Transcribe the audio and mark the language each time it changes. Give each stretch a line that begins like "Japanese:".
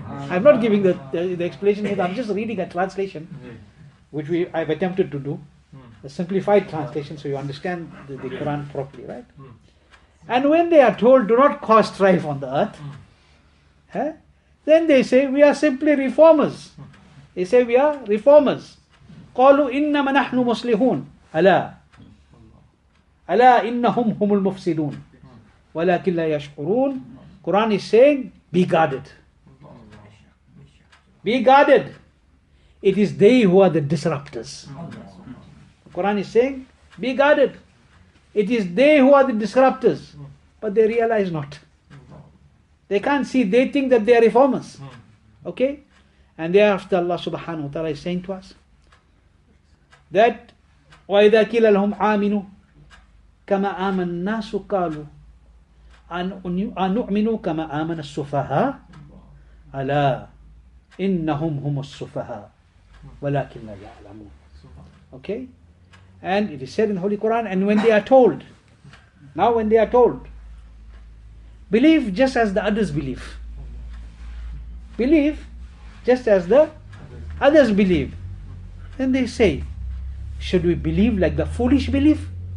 English: I'm not giving the explanation here, I'm just reading a translation, which I've attempted to do. A simplified translation so you understand the Quran properly, right? And when they are told, do not cause strife on the earth, then they say, we are simply reformers. They say, we are reformers.
Arabic: قالوا إنما نحن مصلحون ألا إنهم هم المفسدون ولكن لا يشعرون.
English: Quran is saying, be guarded. Be guarded. It is they who are the disruptors. Quran is saying, be guarded. It is they who are the disruptors. But they realize not. They can't see, they think that they are reformers. Okay? And thereafter Allah subhanahu wa ta'ala is saying to us that
Arabic: وَإِذَا كِيلَ لَهُمْ آمِنُوا كَمَا آمَنَ النَّاسُ قَالُوا أَنُؤْمِنُوا كَمَا آمَنَ السُّفَهَاءُ أَلَا إِنَّهُمْ هُمُ السُّفَهَاءُ وَلَكِنْ لَا يَعْلَمُونَ.
English: Okay? And it is said in the Holy Quran, and when they are told, now when they are told, believe just as the others believe. Believe just as the others believe. Then they say, should we believe like the foolish believe?